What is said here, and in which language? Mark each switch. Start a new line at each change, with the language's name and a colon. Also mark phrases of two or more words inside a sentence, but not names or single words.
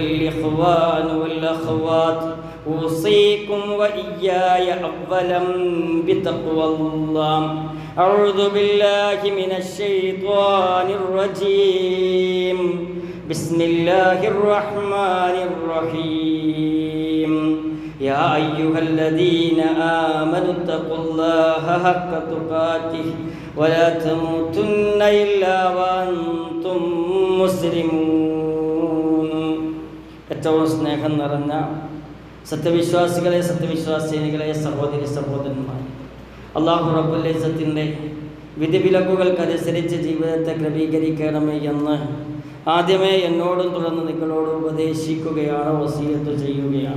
Arabic: الإخوان والأخوات أوصيكم وإياي أولا بتقوى الله أعوذ بالله من الشيطان الرجيم بسم الله الرحمن الرحيم يا أيها الذين آمنوا اتقوا الله حق تقاته ولا تموتن إلا وأنتم
Malayalam: مسلمون ഏറ്റവും സ്നേഹം നിറഞ്ഞ സത്യവിശ്വാസികളെ സത്യവിശ്വാസിനികളെ സഹോദരി സഹോദരന്മാർ,
Arabic: الله رب العزة
Malayalam: വിധിവിലക്കുകൾക്കനുസരിച്ച് ജീവിതത്തെ ക്രമീകരിക്കണമേ എന്ന് ആദ്യമേ എന്നോടും തുടർന്ന് നിങ്ങളോടും ഉപദേശിക്കുകയാണ്, വസിയത്ത് ചെയ്യുകയാണ്.